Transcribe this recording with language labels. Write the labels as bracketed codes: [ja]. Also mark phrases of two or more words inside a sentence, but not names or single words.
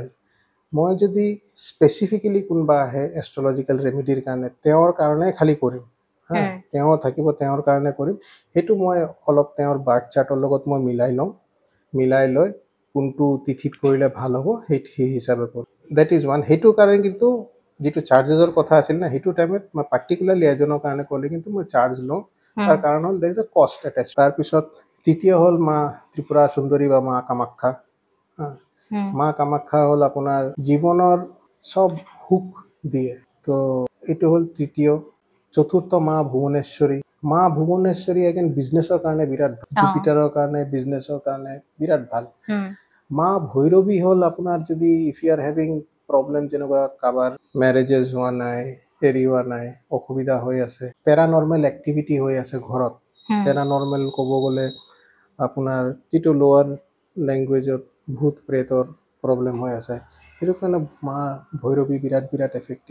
[as] মই যদি স্পেসিফিক্যালি কোনবা আহে [en] astrological remedy's [as] কাৰণে তেওঁৰ কাৰণে খালি কৰিম তেওঁ থাকিব তেওঁৰ কাৰণে কৰিম হেতু মই অলপ তেওঁৰ [en] birth chart's [as] লগত মই মিলাই লৈ কোনটো তিথিত কৰিলে ভাল হ'ব সেই হিচাপে কৰোঁ [en] that is one [as] হেতু কাৰণে কিন্তু যেটো চাৰ্জেছৰ কথা আছিল না হেতু টাইমত মই পাৰ্টিকুলাৰলি এজনৰ কাৰণে ক'লে কিন্তু মই চাৰ্জ লওঁ তাৰ কাৰণ হল [en] there is a cost attach [as] তাৰ পিছত তৃতীয় হল মা ত্ৰিপুৰা সুন্দৰী বা মা কামাখ্যা মা কামাখ্যা হল আপোনাৰ জীৱনৰ সব সুখ দিয়ে তো এটো হল তৃতীয় চতুৰ্থ মা ভুৱনেশ্বৰী [en] again business's [as] কাৰণে বিৰাট জুপিটাৰৰ কাৰণে বিজনেছৰ কাৰণে বিৰাট ভাল মা ভৈৰৱী হল আপোনাৰ যদি [en] if you are having problem [as] যেনেকুৱা কাবাৰ ম্যাৰেজেস হোৱা নাই এৰি হোৱা নাই অসুবিধা হৈ আছে [en] paranormal activity [as] হৈ আছে ঘৰত প্যাৰানৰ্মেল ক'ব গলে আপোনাৰ যেটো [en] lower language's [as] ভূত প্ৰেতৰ প্ৰবলেম হৈ আছে এটো কাৰণে মা ভৈৰৱী বিৰাট এফেক্টিভ